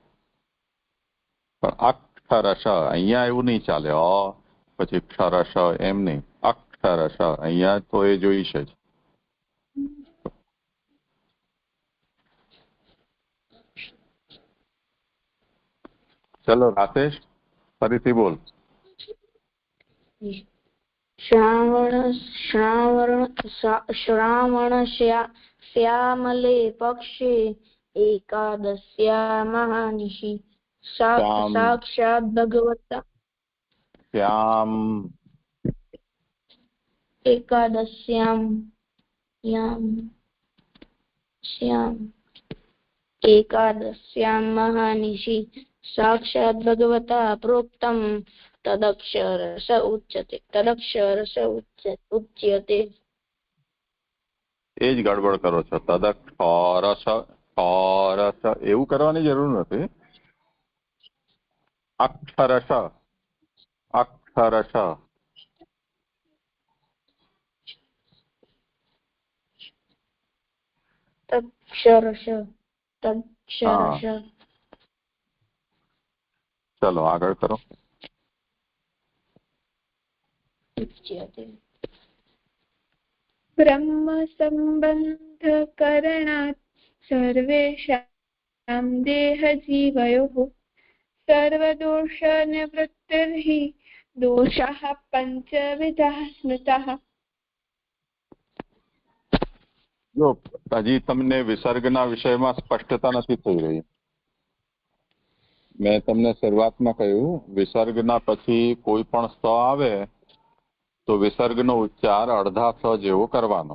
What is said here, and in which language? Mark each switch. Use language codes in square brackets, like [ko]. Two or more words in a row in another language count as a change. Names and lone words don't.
[gu] પણ અક્ષરશ અહીંયા એવું નહીં ચાલે. પછી ક્ષરશ એમ નહીં, અક્ષરશ અહીંયા તો એ જોઈશે જ. ચલો રાકેશ, ફરીથી બોલ. [sa] श्रावणश्यामले पक्षे एकादश्या महानिशि साक्षात् भगवता एकादश्यां महानिशि साक्षात् भगवता प्रोक्तं तदक्षरस उच्यते. [gu] એ જ ગડબડ કરો છો. તદક્ષરસ એવું કરવાની જરૂર નથી. અક્ષરશ [sa] तक्षरस. [gu] ચલો આગળ કરો. [sa] ब्रह्म संबंध करणात् सर्वेषां देह जीवयोः सर्वदोष निवृत्तिर्हि दोषाः पंचविधाः स्मृताः. [gu] જો હજી તમને વિસર્ગના વિષયમાં સ્પષ્ટતા નથી થઈ રહી. મેં તમને શરૂઆતમાં કહ્યું, વિસર્ગના પછી કોઈ પણ સ આવે તો વિસર્ગનો ઉચ્ચાર અડધા સ જેવો કરવાનો.